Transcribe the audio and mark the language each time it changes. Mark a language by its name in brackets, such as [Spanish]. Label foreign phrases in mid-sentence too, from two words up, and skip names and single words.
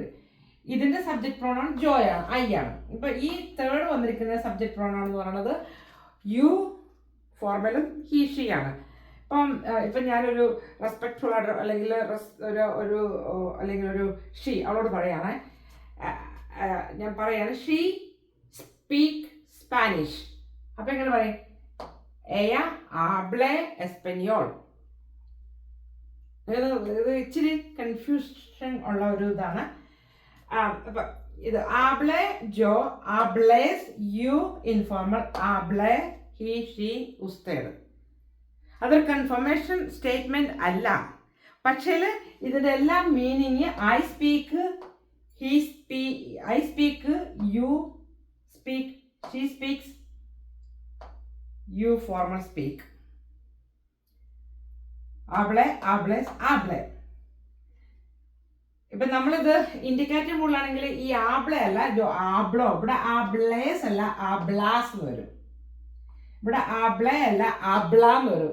[Malayalam] ഇതിൻ്റെ [English] subject pronoun [Malayalam] ജോയാണ്, ഐ ആണ്. ഇപ്പം ഈ തേർഡ് വന്നിരിക്കുന്ന [English] subject pronoun [Malayalam] എന്ന് പറയുന്നത് യു ഫോർമലും [English] he she [Malayalam] ആണ്. ഇപ്പം ഞാനൊരു റെസ്പെക്ട്ഫുൾ ആയിട്ട് അല്ലെങ്കിൽ ഒരു ഷീ അവളോട് പറയാണ്, ഞാൻ പറയാണ് [English] she speak Spanish. [Malayalam] അപ്പം എങ്ങനെ പറയും? [Spanish] ella habla español. [Malayalam] ഇത് ഇച്ചിരി കൺഫ്യൂഷൻ ഉള്ള ഒരു ഇതാണ്. അപ്പം ഇത് [Spanish] hable yo, [Malayalam] ആബ്ലേസ് [English] you informal, [Malayalam] ആബ്ലെ [English] he she [Malayalam] ഉസ്തേഡ്. അതൊരു [English] confirmation statement [Malayalam] അല്ല. പക്ഷേ ഇതിൻ്റെ എല്ലാം മീനിങ് [English] I speak, he I speak, you speak, she speaks, you formal speak. [Spanish] hable, hables, hable. [Malayalam] ഇപ്പം നമ്മളിത് ഇൻഡിക്കേറ്റീവ് മൂഡിലാണെങ്കിൽ ഈ ആബ്ലെ അല്ല ആബ്ലോ, ഇവിടെ ആബ്ലേസ് അല്ല ആബ്ലാസ് എന്ന് വരും. ഇവിടെ ആബ്ലെ അല്ല ആബ്ലാന്ന് വരും.